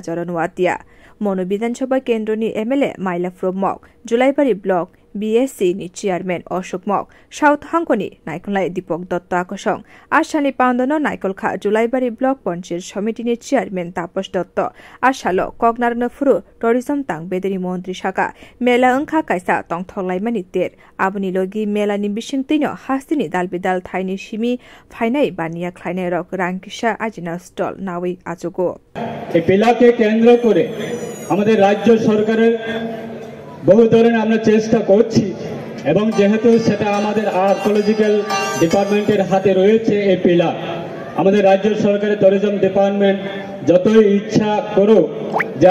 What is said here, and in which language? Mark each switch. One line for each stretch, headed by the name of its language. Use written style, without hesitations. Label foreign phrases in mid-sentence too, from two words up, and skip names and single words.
Kok Borok: Charan Watia Mono Bidhan Sabha Kendroni MLA Maila Fromok Julaibari block BSC ni chairman Ashok Mok South Hangkoni Naikolai Dipok Dotto Akosong Ashani Pandano Naikolkha Julaibari block Panchayat Samiti ni chairman Taposh Dotto Ashalo Kognarno Furu tourism tangbedri mantri Shaka Mela Angkha Kaisa Tongtholai Maniter Abuni logi Mela ni bisingtino hastini dalbidal thaini shimi phainai baniya khlainai rok rangkisha ajina stall nawi ajogo
Bangla: এই পিলাকে কেন্দ্র করে আমাদের রাজ্য সরকারের বহু ধরনের আমরা চেষ্টা করছি এবং যেহেতু সেটা আমাদের
English: archaeological department's
Bangla: হাতে রয়েছে এই পিলা আমাদের রাজ্য সরকারের
English: tourism department
Bangla: যতই ইচ্ছা করুক যে